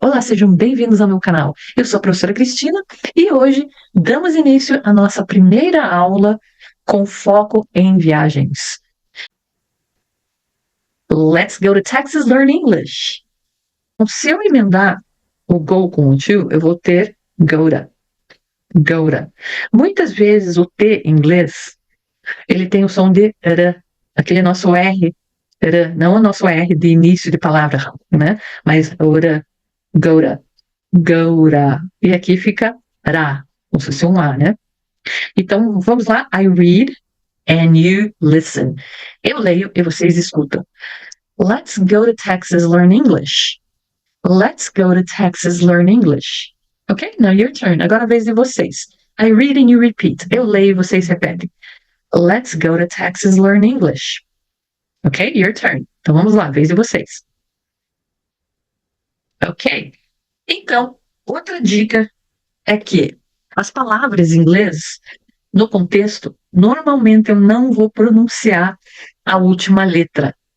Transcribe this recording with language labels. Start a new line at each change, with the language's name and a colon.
Portuguese: Olá, sejam bem-vindos ao meu canal. Eu sou a professora Cristina e hoje damos início à nossa primeira aula com foco em viagens.
English: Let's go to Texas learn English.
Portuguese: Se eu emendar o go com o to, eu vou ter go-to. Go-to. Muitas vezes o T em inglês, ele tem o som de r, aquele nosso R, r, não o nosso R de início de palavra, né? Mas o r, go-to. Goura. E aqui fica ra, como se fosse um A, né? Então, vamos lá.
English: I read and you listen.
Portuguese: Eu leio e vocês escutam.
English: Let's go to Texas learn English. Let's go to Texas learn English. Ok? Now your turn.
Portuguese: Agora a vez de vocês.
English: I read and you repeat.
Portuguese: Eu leio e vocês repetem.
English: Let's go to Texas learn English. Ok? Your turn.
Portuguese: Então vamos lá, vez de vocês. Ok? Então, outra dica é que as palavras em inglês, no contexto, normalmente eu não vou pronunciar a última letra.